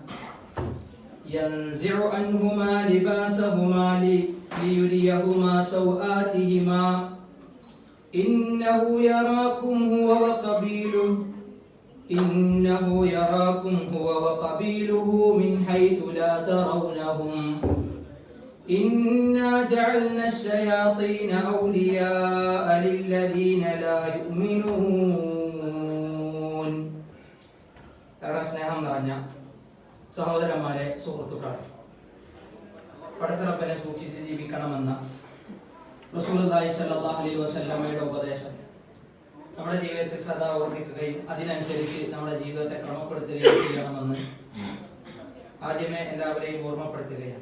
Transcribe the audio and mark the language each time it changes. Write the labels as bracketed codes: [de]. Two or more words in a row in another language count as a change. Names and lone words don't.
[ar] ينزع عنهما لباسهما ليريهما سوآتهما إنه يراكم هو وقبيله من حيث لا ترونهم إنا جعلنا الشياطين أولياء للذين لا يؤمنون. [ml] സ്നേഹം നിറഞ്ഞ സഹോദരന്മാരെ, സുഹൃത്തുക്കളെ, പടച്ചറപ്പിനെ സൂക്ഷിച്ച് ജീവിക്കണമെന്ന [ar] رسول الله صلى الله عليه [ml] വസല്ലമയുടെ ഉപദേശം നമ്മുടെ ജീവിതത്തിൽ സദാ ഓർമ്മിക്കുകയും അതിനനുസരിച്ച് നമ്മുടെ ജീവിതത്തെ ക്രമപ്പെടുത്തുകയും ചെയ്യണമെന്ന് ആദ്യമേ എല്ലാവരെയും ഓർമ്മപ്പെടുത്തുകയാണ്.